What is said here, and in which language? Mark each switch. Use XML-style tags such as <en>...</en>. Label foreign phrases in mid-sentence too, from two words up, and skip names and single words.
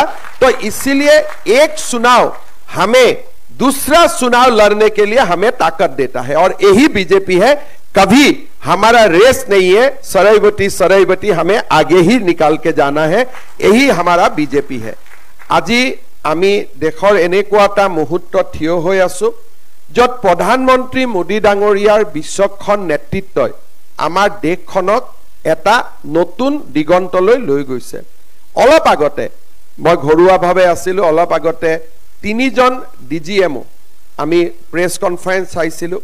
<hi>तो इसीलिए एक चुनाव हमें दूसरा चुनाव लड़ने के लिए हमें ताकत देता है और यही बीजेपी है। कभी हमारा रेस नहीं है, सराइबटी हमें आगे ही निकाल के जाना है, यही हमारा बीजेपी है।</hi> <as>আজি আমি দেশৰ এনেকুৱা এটা মুহূৰ্ত থিয় হৈ আছো য'ত প্ৰধানমন্ত্ৰী মোদী ডাঙৰীয়াৰ বিচক্ষণ নেতৃত্বই আমাৰ দেশখনক এটা নতুন দিগন্তলৈ লৈ গৈছে। অলপ আগতে মই ঘৰুৱাভাৱে আছিলো, অলপ আগতে 3জন ডিজিএমও আমি</as> <en>press conference</en> <as>চাইছিলো।</as>